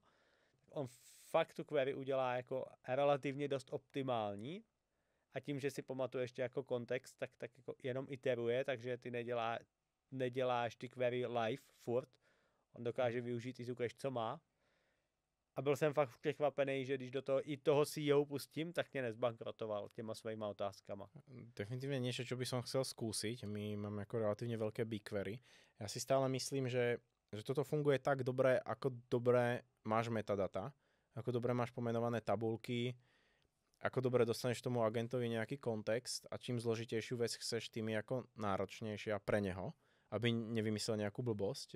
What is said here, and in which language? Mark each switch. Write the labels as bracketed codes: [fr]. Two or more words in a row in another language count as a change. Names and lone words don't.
[cs] On fakt tu query udělá jako relativně dost optimální a tím, že si pamatuje ještě jako kontext, tak jako jenom iteruje, takže ty neděláš ty query live furt. On dokáže využít i tu cache, co má. A byl jsem fakt překvapený, že když do toho i toho CEO pustím, tak mě nezbankrotoval těma svýma otázkama. [sk] Definitívne niečo, čo by som chcel skúsiť. My máme ako relatívne veľké BigQuery. Ja si stále myslím, že toto funguje tak dobre, ako dobre máš metadata, ako dobre máš pomenované tabulky, ako dobre dostaneš tomu agentovi nejaký kontext a čím zložitejšiu vec chceš, tým je ako náročnejšia pre neho, aby nevymyslel nejakú blbosť.